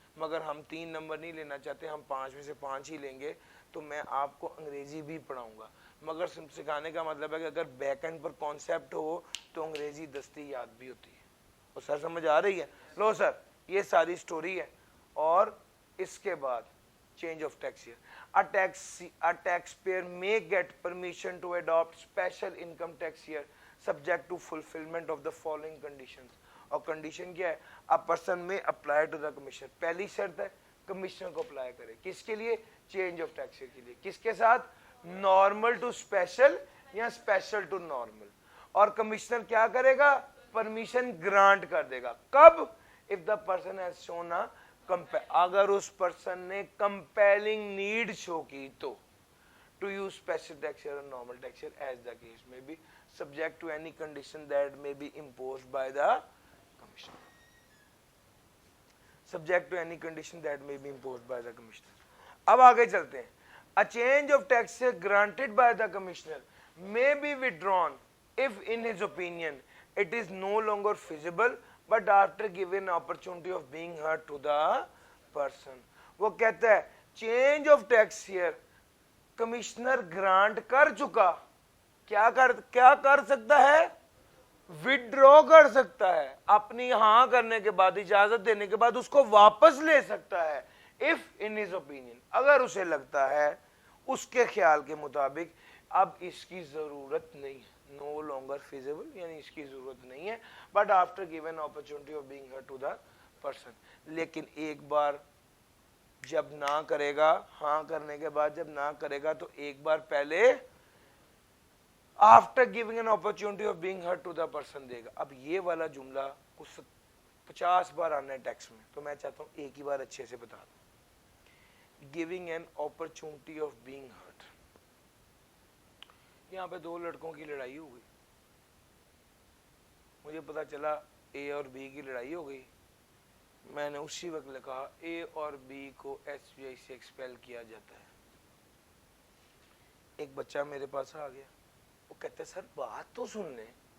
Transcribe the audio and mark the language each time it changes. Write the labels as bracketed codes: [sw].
[ur] مگر ہم 3 نمبر نہیں لینا چاہتے, ہم 5 میں سے 5 ہی لیں گے. تو میں آپ کو انگریزی بھی پڑھاؤں گا, مگر سکھانے کا مطلب ہے کہ اگر بیک اینڈ پر کانسیپٹ ہو تو انگریزی دستی یاد بھی ہوتی ہے. اور سر سمجھ آ رہی ہے؟ لو سر, یہ ساری سٹوری ہے. اور اس کے بعد change of tax year. [en] A taxpayer may get permission to adopt special income tax year subject to fulfillment of the following conditions. [ur] اور کنڈیشن کیا ہے؟ [en] A person may apply to the commissioner. [ur] پہلی شرط ہے کمشنر کو apply کرے. کس کے لیے؟ چینج آف ٹیکس ایئر کے لیے. کس کے ساتھ؟ نارمل ٹو اسپیشل یا اسپیشل ٹو نارمل. اور کمشنر کیا کرے گا؟ پرمیشن گرانٹ کر دے گا. [en] کب؟ if the person has shown a [ur] اگر اس پرسن نے کمپیلنگ نیڈ شو کی تو [en] to use special tax year or normal tax year as the case may be, subject to any condition that may be imposed by the commissioner. Subject to any condition that may be imposed by the commissioner. [ur] اب آگے چلتے ہیں. [en] A change of tax year granted by the commissioner may be withdrawn if in his opinion it is no longer feasible but after given opportunity of being heard to the person. [ur] وہ کہتا ہے change of tax year commissioner grant کر چکا, کیا کر سکتا ہے؟ وڈرا کر سکتا ہے. اپنی ہاں کرنے کے بعد, اجازت دینے کے بعد اس کو واپس لے سکتا ہے. [en] if in his opinion, [ur] اگر اسے لگتا ہے اس کے خیال کے مطابق اب اس کی ضرورت نہیں ہے, [en] no longer feasible [ur] یعنی اس کی ضرورت نہیں ہے, [en] but after given opportunity of being heard to the person. [ur] لیکن ایک بار جب نہ کرے گا, ہاں کرنے کے بعد جب نہ کرے گا تو ایک بار پہلے [en] after giving an opportunity of being heard to the person [ur] دے گا. اب یہ والا جملہ کچھ 50 بار آنا ہے ٹیکس میں, تو میں چاہتا ہوں ایک ہی بار اچھے سے بتا دوں. [en] giving an opportunity of being heard. [ur] یہاں پہ 2 لڑکوں کی لڑائی ہو گئی, مجھے پتا چلا اے اور بی کی لڑائی ہو گئی. میں نے اسی وقت لکھا اے اور بی کو ایس بی آئی سے ایکسپیل کیا جاتا ہے. ایک بچہ میرے پاس آ گیا, وہ کہتا ہے سر بات تو سن لیں.